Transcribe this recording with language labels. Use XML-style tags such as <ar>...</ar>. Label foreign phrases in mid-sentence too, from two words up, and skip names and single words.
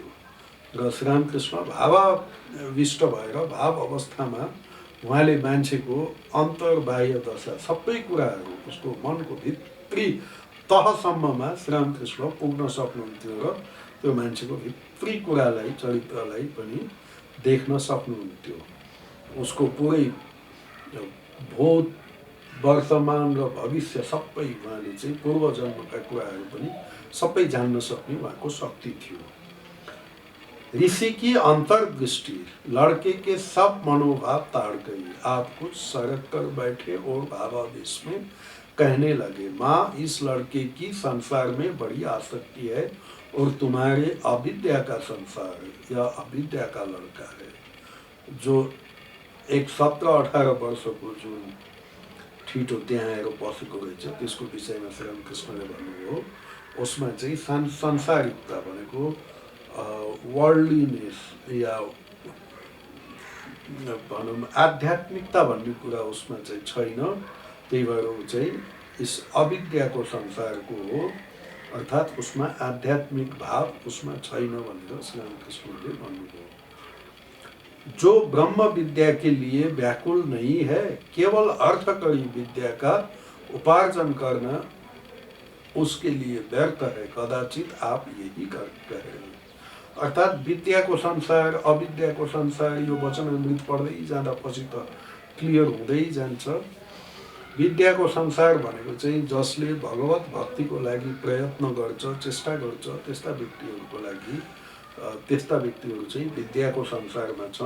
<ne>र श्रीरामकृष्ण भावाविष्ट भएर भाव अवस्थामा उहाँले मान्छेको अन्तर्बाह्य दशा सबै कुराहरू उसको मनको भित्री तहसम्ममा श्रीरामकृष्ण पुग्न सक्नुहुन्थ्यो र त्यो मान्छेको भित्री कुरालाई, चरित्रलाई पनि देख्न सक्नुहुन्थ्यो। उसको पुरै भूत, वर्तमान र भविष्य सबै उहाँले चाहिँ पूर्व जन्मका कुराहरू पनि सबै जान्न सक्ने उहाँको शक्ति थियो।</ne> <hi>ऋषि की अंतर्दृष्टि लड़के के सब मनोभाव ताड़ गई। आप कुछ सरक कर बैठे और भावावेश में कहने लगे, माँ इस लड़के की संसार में बड़ी आसक्ति है और तुम्हारे अविद्या का संसार है, यह अविद्या का लड़का है।</hi> <ne>जो एक 17-18 वर्षको जुन ठिटो त्यहाँ आएर बसेको रहेछ त्यसको विषयमा श्रीरामकृष्णले भन्नुभयो। उसमा चाहिँ संसारिकता भनेको वर्ल्डलीनेस या भनौँ आध्यात्मिकता भन्ने कुरा उसमा चाहिँ छैन। त्यही भएर ऊ चाहिँ इस अविद्याको संसारको हो, अर्थात् उसमा आध्यात्मिक भाव उसमा छैन भनेर श्रीरामकृष्णले भन्नुभयो।</ne> <hi>जो ब्रह्म विद्या के लिए व्याकुल नहीं है, केवल अर्थकरी विद्या का उपार्जन करना उसके लिए व्यर्थ है, कदाचित आप यही कह रहे हैं।</hi> <ne>अर्थात् विद्याको संसार अविद्याको संसार यो वचनामृत पढ्दै जाँदा पछि त क्लियर हुँदै जान्छ। विद्याको संसार भनेको चाहिँ जसले भगवत भक्तिको लागि प्रयत्न गर्छ, चेष्टा गर्छ, त्यस्ता व्यक्तिहरू चाहिँ विद्याको संसारमा छन्।</ne>